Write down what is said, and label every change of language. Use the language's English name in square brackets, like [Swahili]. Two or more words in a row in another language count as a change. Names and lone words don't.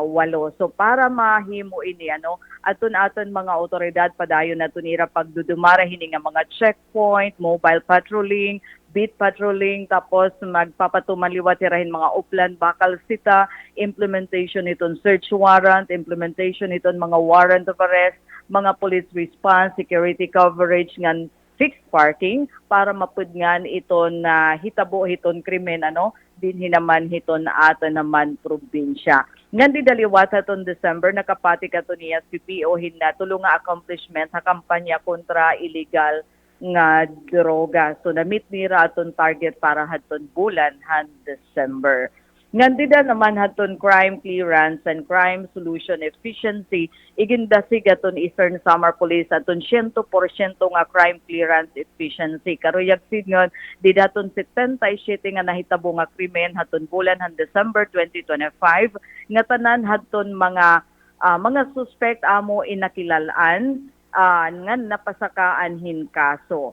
[Waray] So para mahimo ini aton mga otoridad padayon naton ira pagdudumara hini nga mga [English] checkpoint, mobile patrolling, beat patrolling, [Waray] tapos magpapatumaliwat irahin mga uplan bakal sita, implementation iton [English] search warrant, [Waray] implementation iton mga [English] warrant of arrest, [Waray] mga [English] police response, security coverage [Waray] ngan [English] fixed parking [Waray] para mapudngan iton hitabo hiton krimen din hinaman hiton aton naman probinsya. Ngan di daliwat aton December nakapatik aton ni SPPO hinna tulong nga accomplishment sa kampanya kontra illegal nga droga. So na-meet nira aton target para haton bulan han December. Ngandida naman haton [English] crime clearance and crime solution efficiency [Waray] igindasig aton Eastern Samar Police aton 100% nga [English] crime clearance efficiency. [Waray] Karuyag sidngon di daton 77 nga nahitabo nga krimen haton bulan han December 2025 nga tanan haton mga suspect amo inakilalaan nga napasakaan hin kaso.